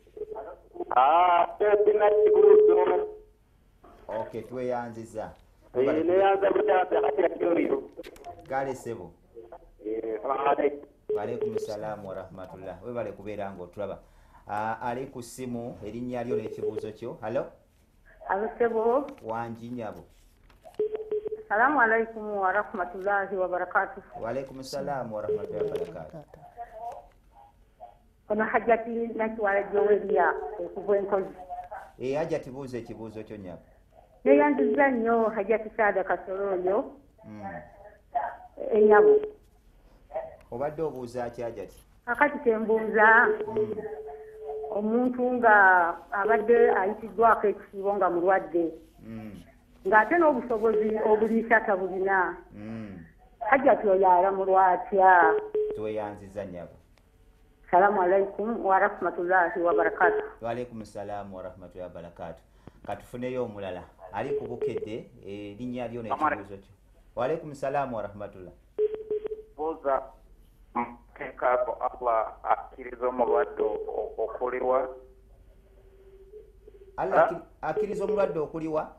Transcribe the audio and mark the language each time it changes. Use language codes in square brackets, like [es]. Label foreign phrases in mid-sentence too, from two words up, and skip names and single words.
[lg] Okay, tweyanziza. Kale sebo. [ar] وعليكم السلام ورحمة الله. [lg] Webale kubeera ng'otulaba. Ali ku ssimu erinnya lyo n'ekibuuzo kyo. Halo. Halo sebo. Wangi nyabo. [ar] السلام عليكم ورحمة الله وبركاته. وعليكم السلام ورحمة الله وبركاته. [lg] Ono hajjati nakiwala gyoweerya okuva enkozi. Hajjati buuza ekibuuzo kyo nyabo. Neyanziza nnyo hajjati Saada Kasoroonyo. Enyabo. Obadde obuuza ki hajjati? Kakati tembuuza omuntu nga abadde ayitiddwako ekisiibo nga mulwadde. Ng'ate n'obusobozi obuliisa tabulina. Hajjati oyo alamulwa atya? Tweyanziza nyabo. [ar] سلام عليكم ورحمة الله وبركاته. وعليكم السلام ورحمة الله وبركاته. [lg] Katufuneyo omulala. Ali ku Bukedde erinnya lyo n'ekibuuzo kyo. [ar] وعليكم السلام ورحمة الله. [lg] Buuza teekaako Allah akkiriza omulwadde okuliwa. Allah akkiriza omulwadde okuliwa?